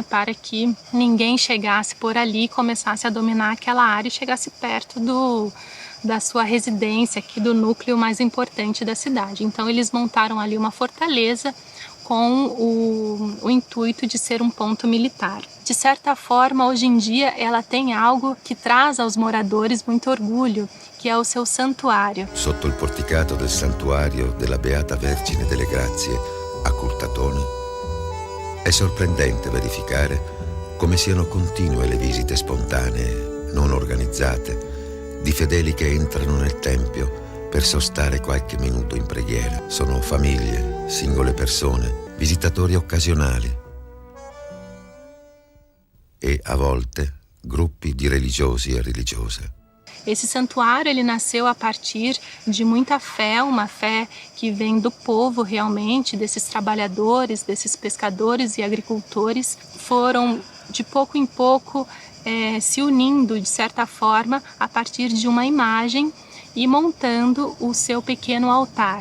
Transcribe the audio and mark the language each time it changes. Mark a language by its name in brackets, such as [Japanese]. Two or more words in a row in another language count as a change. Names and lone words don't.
[Portuguese] Para que ninguém chegasse por ali e começasse a dominar aquela área e chegasse perto da sua residência, aqui do núcleo mais importante da cidade. Então eles montaram ali uma fortaleza com o intuito de ser um ponto militar. De certa forma, hoje em dia, ela tem algo que traz aos moradores muito orgulho, que é o seu santuário. [Italian] Sotto il porticato del santuario della Beata Vergine delle Grazie a Curtatone, è sorprendente verificare come siano continue le visite spontanee, non organizzate, di fedeli che entrano nel tempio per sostare qualche minuto in preghiera. Sono famiglie, singole persone, visitatori occasionali e, a volte, gruppi di religiosi e religiose. [Portuguese] Esse santuário ele nasceu a partir de muita fé, uma fé que vem do povo realmente, desses trabalhadores, desses pescadores e agricultores, foram de pouco em pouco se unindo de certa forma a partir de uma imagem e montando o seu pequeno altar.